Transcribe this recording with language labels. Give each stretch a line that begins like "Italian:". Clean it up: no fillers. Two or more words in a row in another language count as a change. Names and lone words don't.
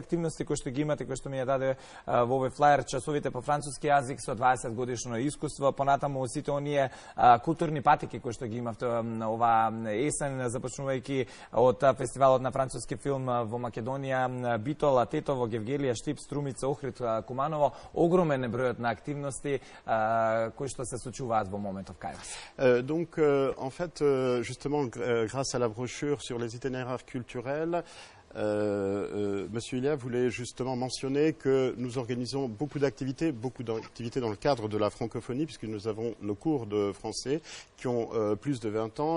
Macedonian: активности кои што ги имате, кои што ми ја даде во овој флаер, часовите по француски јазик со 20 годишно искуство, понатаму сите оние културни патеки кои што ги имавте ова есен, започнувајќи од фестивалот на француски филм во Македонија, Битола, Тетово, Гевгелија, Штип, Струмица, Охрид, Куманово, огромен е бројот на активности кои што се случуваат во моментов кај вас.
French: Donc, en fait, justement, grâce à la brochure sur les itinéraires culturels, Monsieur Ilia voulait justement mentionner que nous organisons beaucoup d'activités dans le cadre de la francophonie, puisque nous avons nos cours de français qui ont plus de 20 ans.